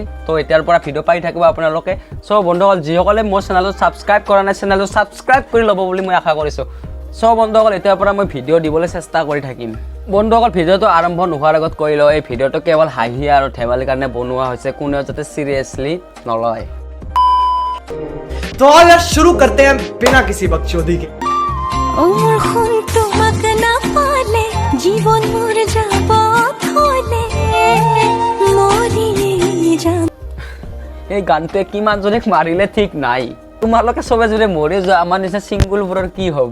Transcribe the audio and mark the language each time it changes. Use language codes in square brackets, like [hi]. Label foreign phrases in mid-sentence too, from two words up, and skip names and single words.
[as] তো এতিয়াৰ পৰা ভিডিঅ' পাই থাকিব আপোনালোকে। চ' বন্ধুসকল, যিসকলে মোৰ চেনেলটো ছাবস্ক্ৰাইব কৰা নাই, চেনেলটো ছাবস্ক্ৰাইব কৰি ল'ব বুলি মই আশা কৰিছোঁ। চ' বন্ধুসকল, এতিয়াৰ পৰা মই ভিডিঅ' দিবলৈ চেষ্টা কৰি থাকিম। বন্ধুসকল, ভিডিঅ'টো আৰম্ভ নোহোৱাৰ আগত কৈ লওঁ, এই ভিডিঅ'টো কেৱল হাঁহি আৰু ধেমালিৰ কাৰণে বনোৱা হৈছে, কোনেও যাতে চিৰিয়াছলি নলয়। [hi] तो आइए शुरू करते हैं बिना किसी बकचोदी के। [as] এই গানটোৱে কিমান জনে মাৰিলে ঠিক নাই। তোমালোকে চবে যদি মৰি যোৱা, আমাৰ নিচিনা চিংগুলবোৰৰ কি হ'ব?